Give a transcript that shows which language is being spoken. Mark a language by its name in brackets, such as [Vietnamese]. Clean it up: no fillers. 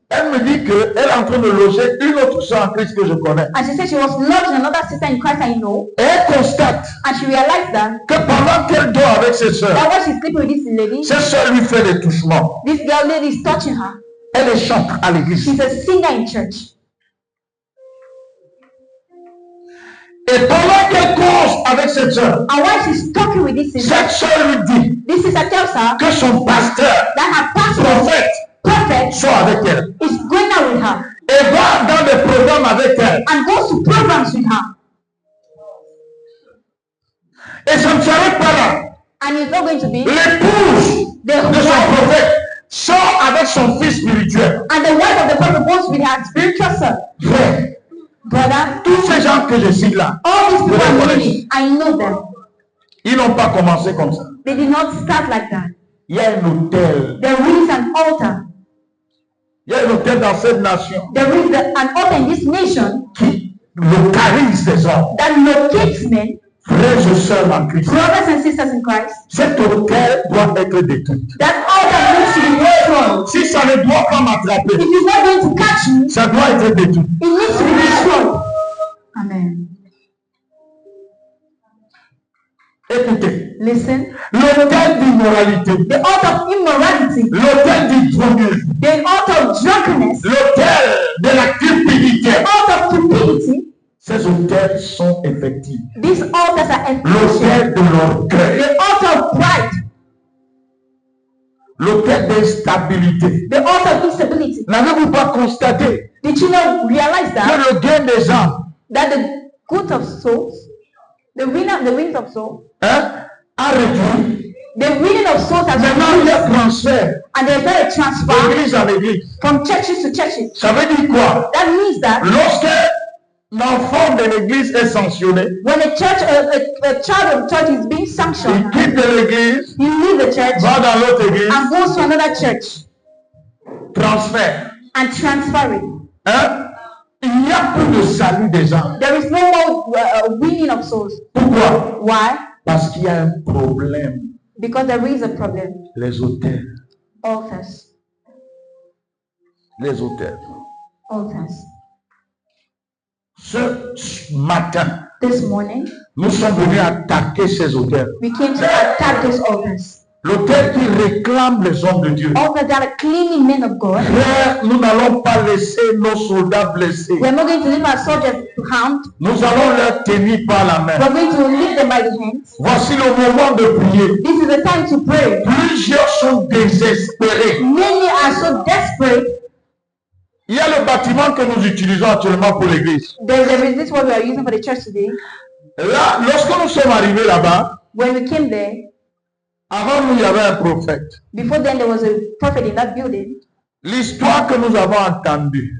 [French] Elle me dit qu'elle est en train de loger une autre sœur en Christ que je connais. [English] And she said she was lodging another sister in Christ I know. [French] Et elle constate [English] and she realized that [French] pendant qu'elle dort avec ses sœurs, [English] that while she's sleeping with this lady, [French] ses sœurs lui fait des touchements. [English] This girl lady is touching her. [French] Elle chante à l'église. [English] She's a singer in church. [French] Et pendant qu'elle cause avec cette sœur, [English] and while she's talking with this sister, [French] cette sœur lui dit [English] this sister tells her [French] que son pasteur, [English] that her pastor, [French] prophète, soit avec elle. [English] Is going out with her. [French] Et va dans des programmes avec elle. [English] And goes to programs with her. [French] Et ça ne s'arrête pas là. [English] And it's not going to be [French] l'épouse de son prophète sort avec son fils spirituel. [English] And the wife of the prophet goes with her spiritual son. [French] Frère, [English] brother, [French] tous ces gens que je cite là, [English] all these people are really, I know them. [French] Ils n'ont pas commencé comme ça. [English] They did not start like that. [French] Il y a un autel. [English] There is an altar. [French] Il y a un autel dans cette nation. [English] There is an altar in this nation [French] qui localise des hommes. [English] That locates men. [French] Frères et sœurs en Christ. [English] Brothers and sisters in Christ. [French] Cet autel doit être détruit. [English] That altar needs to be destroyed. [French] Si ça ne doit pas m'attraper, [English] if it's not going to catch me, [French] ça doit être détruit. [English] It needs to be destroyed. Amen. [French] Écoutez. [English] Listen. [French] L'autel d'immoralité. [English] The altar of immorality. [French] L'autel du droguerie. [English] The altar of drunkenness. [French] L'autel de la cupidité. [English] The altar of cupidity. [French] Ces autels sont effectifs. [English] These altars are effective. [French] L'autel de l'orgueil. [English] The altar of pride. [French] L'autel d'instabilité. [English] The altar of instability. [French] N'avez-vous pas constaté [English] Did you not realize that? [French] que le gain des âmes, [English] That the good of souls, the wings of souls, [French] a réduit. [English] the winning of souls has [French] Maintenant, il y a [English] reduced. [French] transfert [English] And there's not a transfer [French] d'église en église. [English] from churches to churches. [French] Ça veut dire quoi? [English] That means that [French] Lorsque l'enfant de l'église est sanctionné, [English] when a child of church is being [French] il [English] sanctioned, [French] quitte l'église, [English] you leave the church [French] va dans l'autre église, [English] and goes to another church [French] transfert. [English] and transfer it. [French] Il n'y a plus de salut des âmes. [English] There is no more winning of souls. [French] Pourquoi? [English] Why? [French] Parce qu'il y a un problème. [English] Because there is a problem. [French] Les autels. [English] Altars. [French] Les autels. [English] Altars. [French] Ce matin, [English] This morning, [French] nous sommes venus attaquer ces autels. [English] we came to attack those altars. [French] L'autel qui réclame les hommes de Dieu. [English] Altars that are cleaning men of God. [French] Frère, nous n'allons pas laisser nos soldats blessés. [English] We're not going to leave our soldiers harmed. [French] Nous allons leur tenir par la main. [English] We're going to leave them by the hands. [French] Voici le moment de prier. [English] This is the time to pray. [French] Plusieurs sont désespérés. [English] Many are so desperate. [French] Il y a le bâtiment que nous utilisons actuellement pour l'église. [English] There is this what we are using for the church today. [French] Là, lorsque nous sommes arrivés là-bas, [English] When we came there, [French] avant nous, il y avait un prophète. [English] before then there was a prophet in that building. [French] L'histoire que nous avons entendue